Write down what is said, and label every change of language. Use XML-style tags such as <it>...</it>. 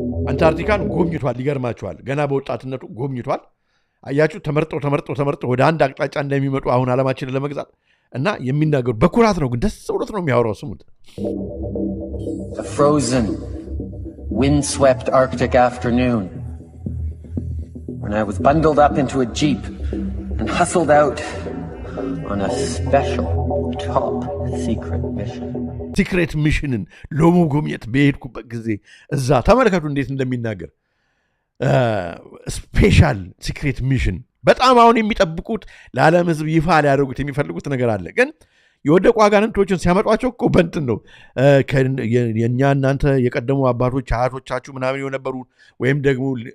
<am>አንታርክቲካን ጎብኝቷል። ይገርማቸዋል። ገና በወጣትነቱ ጎብኝቷል። አያችሁ ተመርጦ ወደ አንድ አቅጣጫ እንደሚመጡ አሁን ዓለማችንን ለመግዛት እና የሚናገሩ በኩራት ነው፣ ግን ደስ ብሎት ነው የሚያወራው። ስሙት።</am> <en>A frozen, wind-swept Arctic afternoon when I was bundled up into a jeep and hustled out on a special top secret mission.</en> <am>ሲክሬት ሚሽንን ለመጎብኘት በሄድኩበት ጊዜ እዛ ተመልከቱ እንዴት እንደሚናገር ስፔሻል ሲክሬት ሚሽን በጣም አሁን የሚጠብቁት ለዓለም ሕዝብ ይፋ ሊያደርጉት የሚፈልጉት ነገር አለ። ግን የወደቁ አጋንንቶችን ሲያመጧቸው እኮ በእንትን ነው የእኛ እናንተ የቀደሙ አባቶች አያቶቻችሁ ምናምን የነበሩ ወይም ደግሞ</am>